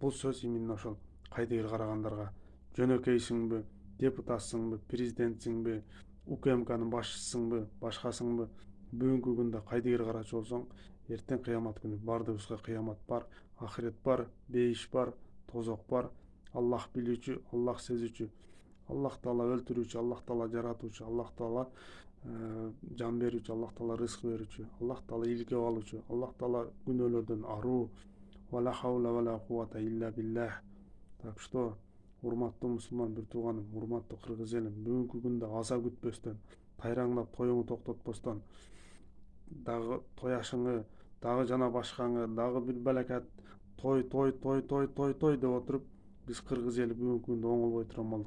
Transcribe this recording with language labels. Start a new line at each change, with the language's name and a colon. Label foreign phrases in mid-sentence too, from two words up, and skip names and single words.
Kyrgyz: Бул сөз именно ошол кайдыгер карагандарга. Жөнөкөйсүңбү, депутатсыңбы, президентсиңби, УКМКнын башчысысыңбы, башкасыңбы, бүгүнкү күндө кайдыгер карачу болсоң, эртең кыямат күнү баардыгыбызга кыямат бар, ахирет бар, бейиш бар, тозок бар. Аллах билүүчү, Аллах сезүүчү, Аллах таала өлтүрүүчү, Аллах таала жаратуучу, Аллах таала жан берүүчү, Аллах таала рызык берүүчү, Аллах таала ийгиликке алуучу, Аллах таала күнөөлөрдөн аруу.
Arabic: ولا حول ولا قوة إلا بالله.
Kyrgyz: Так что, урматтуу мусулман бир тууганым, урматтуу кыргыз элим, бүгүнкү күндө аза күтпөстөн, тайраңдап тоюңду токтотпостон, дагы той ашыңы, дагы жана башкаңы, дагы бир балакат той деп отуруп, биз кыргыз эли бүгүнкү күндө оңолбой турган болдук.